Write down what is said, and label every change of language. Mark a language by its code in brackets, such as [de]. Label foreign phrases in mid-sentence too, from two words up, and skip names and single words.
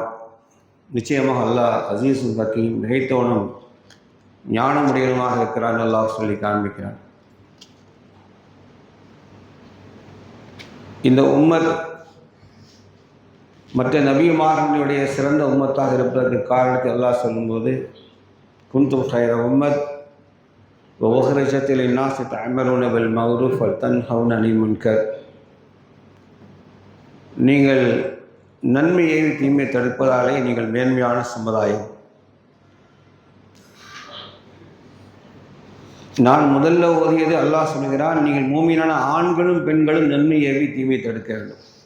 [ta] நிச்சயமாக அல்லாஹ் [ar] عزيز حكيم, [ta] மிகைத்தவனும் ஞானமுடையவனுமாக இருக்கிறான் அல்லாஹ் சொல்லி காண்பிக்கிறான். இந்த உம்மத் மற்ற நபிமார்களுடைய சிறந்த உம்மத்தாக இருப்பதற்கு காரணத்தை அல்லாஹ் சொல்லும்போது, [ar] كنتم خير أمة وأخرجت للناس تأمرون بالمعروف وتنهون عن المنكر. [ta] நீங்கள் நன்மையை தீமை தடுப்பதாலே நீங்கள் மேன்மையான சமுதாயம். நான் முதல்ல ஓதியது அல்லாஹ் சொல்கிறான், நீங்கள் மூமினான ஆண்களும் பெண்களும் நன்மை ஏவி தீமை தடுக்க வேண்டும்.